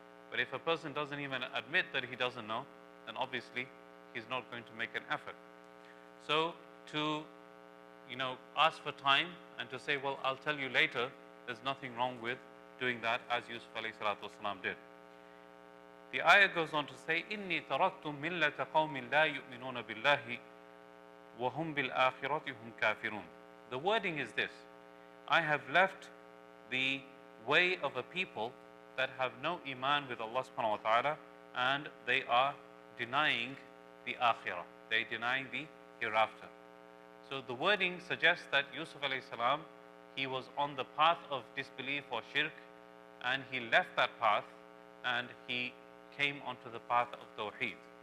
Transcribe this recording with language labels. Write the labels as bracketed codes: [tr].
[en] But if a person doesn't even admit that he doesn't know, then obviously he's not going to make an effort. So to ask for time and to say, well, I'll tell you later, there's nothing wrong with doing that, as Yusuf alayhi salatu wasalam did. The ayah goes on to say, [ar] إِنِّي تَرَكْتُ مِلَّةَ قَوْمٍ لَا يُؤْمِنُونَ بِاللَّهِ وَهُمْ بِالْآخِرَةِ هُمْ كَافِرُونَ. [en] The wording is this: I have left the way of a people that have no iman with Allah subhanahu wa ta'ala, and they are denying the akhirah. They denying the hereafter. So the wording suggests that Yusuf alayhi salam, he was on the path of disbelief or shirk, and he left that path and he came onto the path of tawheed.